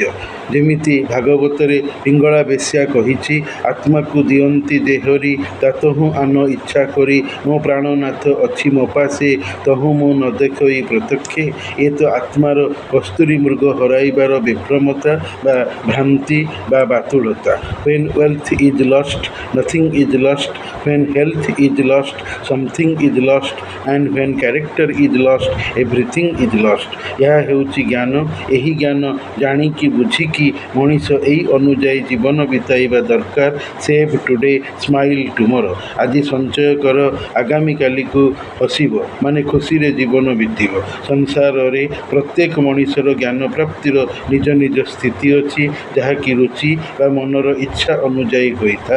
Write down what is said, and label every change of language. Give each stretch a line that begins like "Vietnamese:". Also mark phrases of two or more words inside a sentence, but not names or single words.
Odia: ଯେମିତି ଭାଗବତରେ ପିଙ୍ଗଳା ବେଶ୍ୟା କହିଛି, ଆତ୍ମାକୁ ଦିଅନ୍ତି ଯେ ହରି ତାତହୁଁ ଆନ ଇଚ୍ଛା କରି। ମୋ ପ୍ରାଣନାଥ ଅଛି ମୋ ପାଶେ ତହୁଁ ମୁଁ ନ ଦେଖଇ ପ୍ରତ୍ୟକ୍ଷେ। ଏ ତ ଆତ୍ମାର କସ୍ତୁରୀ ମୃଗ ହରାଇବାର ବିଭ୍ରମତା ବା ଭ୍ରାନ୍ତି ବା ବାତୁଳତା।
English: When wealth is lost, nothing is lost. When health is lost, something is lost. And when character is lost, everything is lost.
Odia: ଏହା ହେଉଛି ଜ୍ଞାନ। ଏହି ଜ୍ଞାନ ଜାଣିକି ବୁଝିକି ମଣିଷ ଏହି ଅନୁଯାୟୀ ଜୀବନ ବିତାଇବା ଦରକାର।
English: Save today, smile tomorrow.
Odia: ଆଜି ସଞ୍ଚୟ କର, ଆଗାମୀକାଲିକୁ ହସିବ, ମାନେ ଖୁସିରେ ଜୀବନ ବିତିବ। ସଂସାରରେ ପ୍ରତ୍ୟେକ ମଣିଷର ଜ୍ଞାନ ପ୍ରାପ୍ତିର ନିଜ ନିଜ ସ୍ଥିତି ଅଛି, ଯାହାକି ରୁଚି ବା ମନର ଇଚ୍ଛା ଅନୁଯାୟୀ ହୋଇଥାଏ।